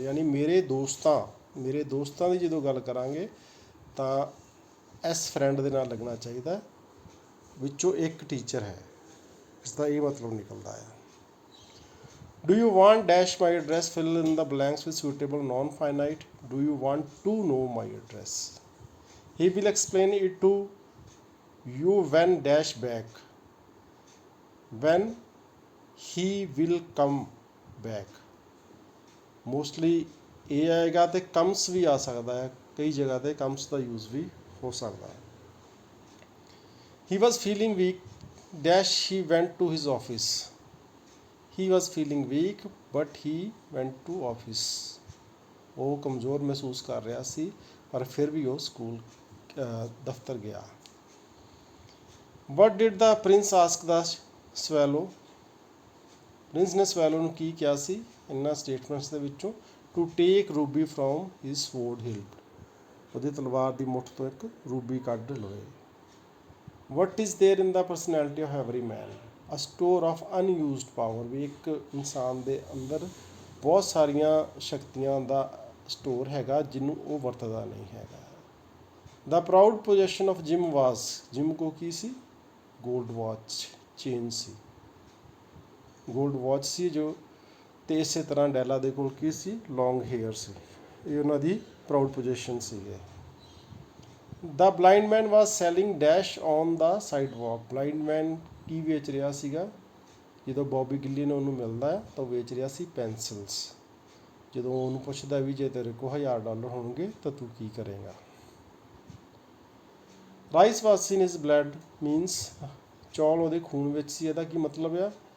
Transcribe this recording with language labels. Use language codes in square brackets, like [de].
[pa] ਯਾਨੀ ਮੇਰੇ ਦੋਸਤਾਂ ਦੀ ਜਦੋਂ ਗੱਲ ਕਰਾਂਗੇ ਤਾਂ ਇਸ ਫਰੈਂਡ ਦੇ ਨਾਲ ਲੱਗਣਾ ਚਾਹੀਦਾ, ਵਿੱਚੋਂ ਇੱਕ ਟੀਚਰ ਹੈ, ਇਸ ਦਾ ਇਹ ਮਤਲਬ ਨਿਕਲਦਾ ਹੈ। [en] Do you want dash my address? Fill in the blanks with suitable non-finite। Do you want to know my address? He will explain it to you when dash back। When he will come back। [pa] Mostly ਇਹ ਆਏਗਾ ਤੇ comes ਵੀ ਆ ਸਕਦਾ ਹੈ, ਕਈ ਜਗ੍ਹਾ ਤੇ comes ਦਾ use ਵੀ ਹੋ ਸਕਦਾ ਹੈ। [en] He was feeling weak dash he went to his office। He was feeling weak but he went to office। [pa] ਉਹ ਕਮਜ਼ੋਰ ਮਹਿਸੂਸ ਕਰ ਰਿਹਾ ਸੀ ਪਰ ਫਿਰ ਵੀ ਉਹ ਸਕੂਲ ਦਫ਼ਤਰ ਗਿਆ। [en] What did the prince ask the swallow? [pa] Prince ਨੇ ਸਵੈਲੋ ਨੂੰ ਕੀ ਕਿਹਾ ਸੀ ਇਹਨਾਂ ਸਟੇਟਮੈਂਟਸ ਦੇ ਵਿੱਚੋਂ? [en] To take ruby from his sword hilt। [pa] ਉਹਦੀ ਤਲਵਾਰ ਦੀ ਮੁੱਠ ਤੋਂ ਇੱਕ ਰੂਬੀ ਕੱਢ ਲਵੇ। [en] What is there in the personality of every man? A store of unused power। [pa] ਵੀ ਇੱਕ ਇਨਸਾਨ ਦੇ ਅੰਦਰ ਬਹੁਤ ਸਾਰੀਆਂ ਸ਼ਕਤੀਆਂ ਦਾ ਸਟੋਰ ਹੈਗਾ ਜਿਹਨੂੰ ਉਹ ਵਰਤਦਾ ਨਹੀਂ ਹੈਗਾ। [en] The proud possession of Jim was। [pa] Gym ਕੋ ਕੀ ਸੀ? ਗੋਲਡ ਵਾਚ ਚੇਨ ਸੀ, ਗੋਲਡ ਵਾਚ ਸੀ ਜੋ, ਅਤੇ ਇਸੇ ਤਰ੍ਹਾਂ ਡੈਲਾ ਦੇ ਕੋਲ ਕੀ ਸੀ? ਲੌਂਗ ਹੇਅਰ ਸੀ। ਇਹ ਉਹਨਾਂ ਦੀ ਪ੍ਰਾਊਡ ਪੋਜੀਸ਼ਨ ਸੀਗੇ। [en] The blind man was selling dash on the sidewalk। [pa] blind man ਕੀ ਵੇਚ ਰਿਹਾ ਸੀਗਾ? ਜਦੋਂ ਬੌਬੀ ਗਿੱਲੀ ਨੇ ਉਹਨੂੰ ਮਿਲਦਾ ਹੈ ਤਾਂ ਉਹ ਵੇਚ ਰਿਹਾ ਸੀ ਪੈਨਸਿਲਸ। ਜਦੋਂ ਉਹਨੂੰ ਪੁੱਛਦਾ ਵੀ ਜੇ ਤੇਰੇ ਕੋਲ $1000 ਹੋਣਗੇ ਤਾਂ ਤੂੰ ਕੀ ਕਰੇਗਾ? [en] rice was in his blood means [pa] ਚੌਲ ਉਹਦੇ ਖੂਨ ਵਿੱਚ ਸੀ। ਇਹਦਾ ਕੀ ਮਤਲਬ ਆ?